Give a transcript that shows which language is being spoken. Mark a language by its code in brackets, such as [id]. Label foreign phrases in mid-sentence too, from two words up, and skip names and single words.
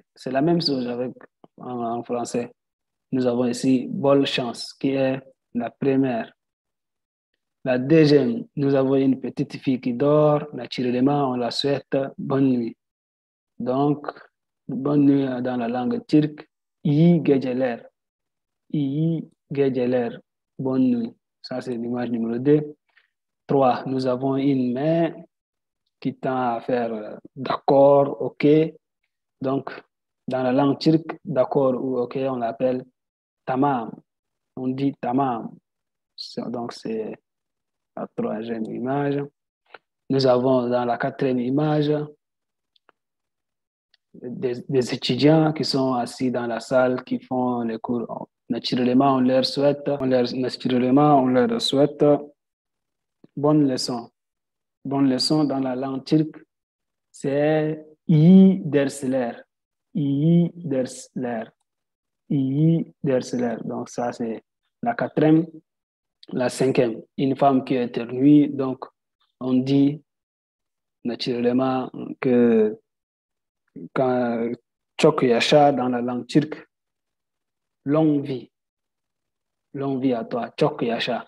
[fr] C'est la même chose en français. Nous avons ici bonne chance, qui est la première. La deuxième, nous avons une petite fille qui dort. Naturellement, on la souhaite bonne nuit. Donc, bonne nuit dans la langue turque. [tr] İyi geceler. İyi geceler. [fr] Bonne nuit. Ça, c'est l'image numéro 2. 3. Nous avons une main qui tend à faire d'accord, OK. Donc, dans la langue turque, d'accord ou OK, on l'appelle tamam. On dit tamam. Donc, c'est la troisième image. Nous avons dans la quatrième image des étudiants qui sont assis dans la salle, qui font les cours. Naturellement, on leur souhaite bonne leçon. Bonne leçon dans la langue turque, c'est [tr] iyi dersler. İyi dersler. iyi derseler. [fr] Donc, ça, c'est la quatrième. La cinquième, une femme qui éternue. Donc, on dit naturellement que quand [tr] Çok Yaşa [fr] dans la langue turque, longue vie à toi, [tr] Çok Yaşa.